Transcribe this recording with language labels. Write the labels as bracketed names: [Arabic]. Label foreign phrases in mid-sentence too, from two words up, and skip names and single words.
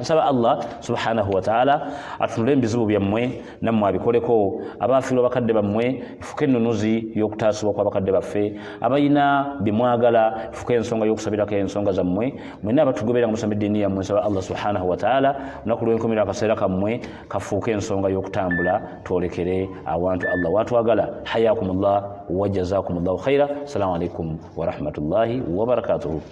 [Ganda] nsaba allah [Arabic] سبحانه وتعالى [Ganda] atunule ebizibu byammwe nammwe abikoleko abaafiirwa bakadde bammwe ifuke ennunuzi y'okutaasibwa kw'abakadde baffe abalina bimwagala ifuke ensonga y'okusabirako ensonga zammwe mwena abatugoberera nga musamba eddiini yammwe nsaba allah [Arabic] سبحانه وتعالى [Ganda] olunaku lw'enkomera akaseera kammwe kafuuke ensonga y'okutambula twolekere awantu allah watwagala [Arabic] حياكم الله وجزاكم الله خيرا السلام عليكم ورحمة الله وبركاته